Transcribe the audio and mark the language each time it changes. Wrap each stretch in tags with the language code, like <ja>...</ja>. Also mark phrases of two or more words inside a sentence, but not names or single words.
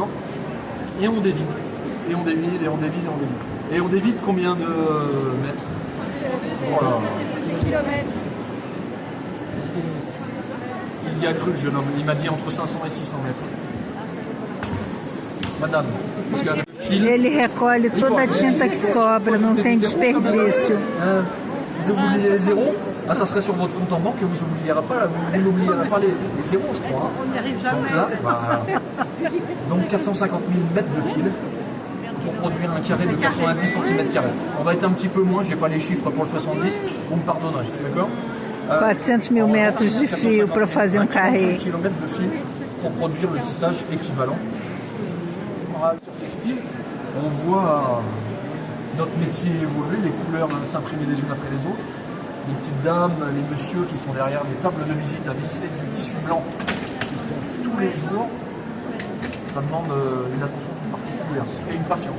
<fr>Et on dévide, et on dévide, et on dévide, et on dévide. Et on dévide combien de mètres? Voilà. C'est plus des kilomètres. Il y a cru le jeune homme, il m'a dit entre 500 et 600 mètres. Madame, parce que le fil...</fr> <pt>Ele recolhe toda a tinta que sobra, não tem desperdício.</pt> <fr>Vous oubliez les zéros, ah, ça serait sur votre compte en banque que vous n'oublierez pas les zéros, je crois. On n'y arrive jamais. Donc là, voilà. Donc 450 000 mètres de fil pour produire un carré de 90 cm². On va être un petit peu moins, je n'ai pas les chiffres pour le 70, vous me pardonnerez, d'accord?</fr> <pt>400 mil metros de fio para fazer carré.</pt> <fr>km de fil pour produire le tissage équivalent. Sur le textile, on voit notre métier évoluer, les couleurs s'imprimer les unes après les autres. Les petites dames, les messieurs qui sont derrière les tables de visite à visiter du tissu blanc tous les jours, ça demande une attention particulière et une patience.</fr>